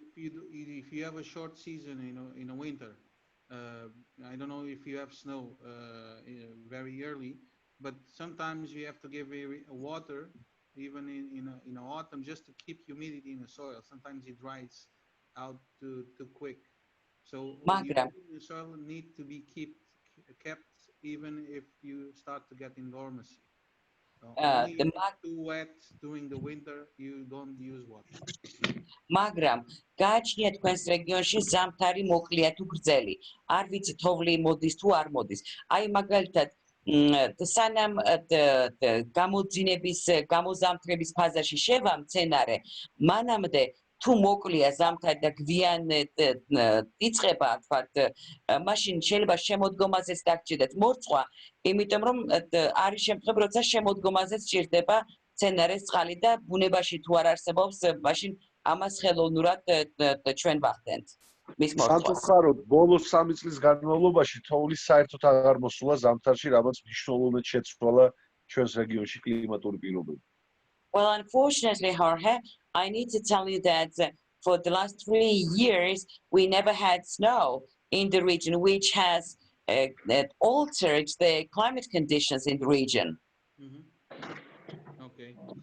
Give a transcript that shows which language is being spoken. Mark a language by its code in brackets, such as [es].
[en] If you have a short season in a winter, I don't know if you have snow very early, but sometimes you have to give water even in autumn just to keep humidity in the soil. Sometimes it dries out too quick. So the soil need to be kept even if you start to get in dormancy. Only if it's too wet during the winter, you don't use water. [ka] მაგრამ გააჩნიათ თქვენს რეგიონში ზამთარი მოკლეა თუ გრძელი. არ ვიცი თოვლი მოდის თუ არ მოდის. აი მაგალითად სანამ გამოძინების გამოზამთრების ფაზაში შევა მცენარე, მანამდე თუ მოკლეა ზამთარი და გვიან იწყება, თქვათ, მაშინ შეიძლება შემოდგომაზეც დაგჭირდეთ მორწყვა, იმიტომ რომ არის შემთხვევები, როცა შემოდგომაზეც ჭირდება მცენარეს წყალი და ბუნებაში თუ არ არსებობს, მაშინ ამას ხელოვნურად ჩვენ ვახდენთ. მის მორწყვას. სამწუხაროდ, ბოლოს 3 წლის განმავლობაში თოვლის საერთოდ აღარ მოსულა ზამთარში, რამაც მნიშვნელოვნად შეცვალა ჩვენს რეგიონში კლიმატური პირობები. [en] Well, unfortunately, Jorge, I need to tell you that for the last 3 years, we never had snow in the region, which has altered the climate conditions in the region. Okay.